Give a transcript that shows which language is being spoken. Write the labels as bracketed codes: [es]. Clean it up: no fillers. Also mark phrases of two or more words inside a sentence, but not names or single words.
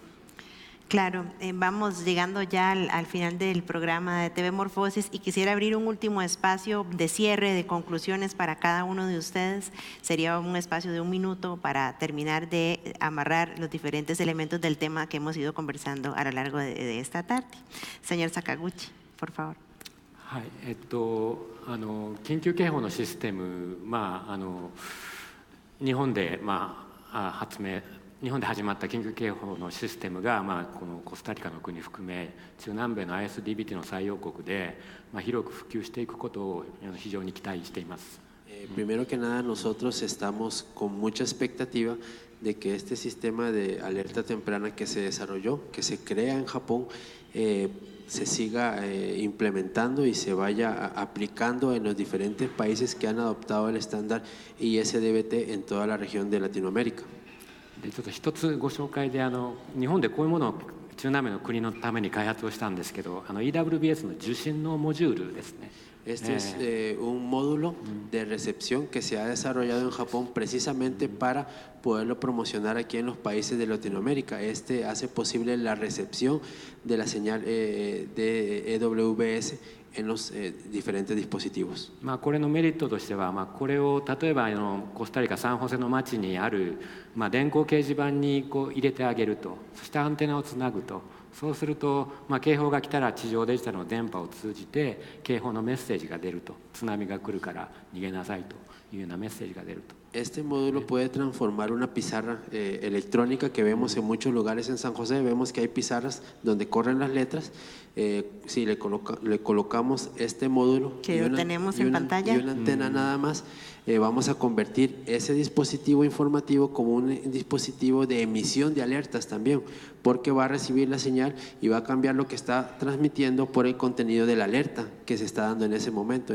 [es] Claro, vamos llegando ya al final del programa de TV Morfosis y quisiera abrir un último espacio de cierre, de conclusiones para cada uno de ustedes. Sería un espacio de 1 minuto para terminar de amarrar los diferentes elementos del tema que hemos ido conversando a lo largo de esta tarde. Señor Sakaguchi, por favor. [ja] はい、緊急警報のシステム、日本で日本で始まった緊急警報のシステムが、このコスタリカの国含め中南米の ISDBT の採用国で、広く普及していくことを非常に期待しています。 [es] Primero que nada, nosotros estamos con mucha expectativa de que este sistema de alerta temprana que se desarrolló, que se crea en Japón, se siga implementando y se vaya aplicando en los diferentes países que han adoptado el estándar ISDBT en toda la región de Latinoamérica. [ja] でちょっと一つご紹介で、日本でこういうものを中南米の国のために開発をしたんですけど、EWBS の受信のモジュールですね。 [es] Este es un módulo de recepción que se ha desarrollado en Japón precisamente para poderlo promocionar aquí en los países de Latinoamérica. Este hace posible la recepción de la señal de EWBS en los diferentes dispositivos. [ja] これのメリットとしては、これを例えばコスタリカ・サンホセの町にある、電光掲示板に入れてあげると、そしてアンテナをつなぐと、そうすると、警報が来たら地上デジタルの電波を通じて警報のメッセージが出ると、津波が来るから逃げなさいというようなメッセージが出ると。 [es] Este módulo puede transformar una pizarra electrónica que vemos en muchos lugares en San José. Vemos que hay pizarras donde corren las letras. Si le colocamos este módulo que tenemos en pantalla y una antena nada más, vamos a convertir ese dispositivo informativo como un dispositivo de emisión de alertas también, porque va a recibir la señal y va a cambiar lo que está transmitiendo por el contenido de la alerta que se está dando en ese momento.